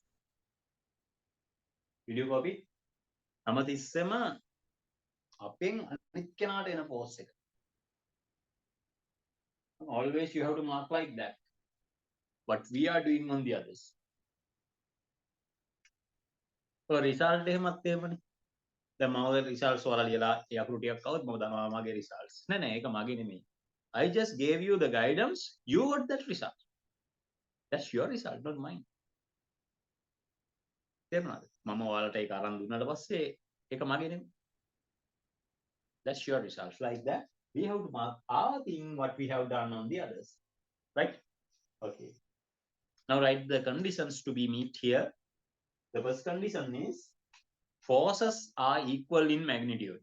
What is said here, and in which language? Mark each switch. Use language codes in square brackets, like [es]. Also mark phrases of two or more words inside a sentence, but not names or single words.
[en] Will you copy? [si] හැමතිස්සෙම අපෙන් අනිත් කෙනාට එන force එක. [en] Always you have to mark like that. What we are doing on the others. [si] So result එහෙමත් එහෙමනේ. දැන් මම results වල ලියලා ඒ අකුරු ටිකක් આવුත් මම දන්නවා මගේ results. නෑ නෑ ඒක මගේ නෙමෙයි. [en] I just gave you the guidance, you got that result. That's your result, not mine. [si] තේරුණාද? මම ඔයාලට ඒක අරන් දුන්නාට පස්සේ ඒක මගේ නෙමෙයි. [en] That's your result. Like that, we have to mark our thing what we have done on the others. Right? Okay. Now write the conditions to be met here. The first condition is forces are equal in magnitude.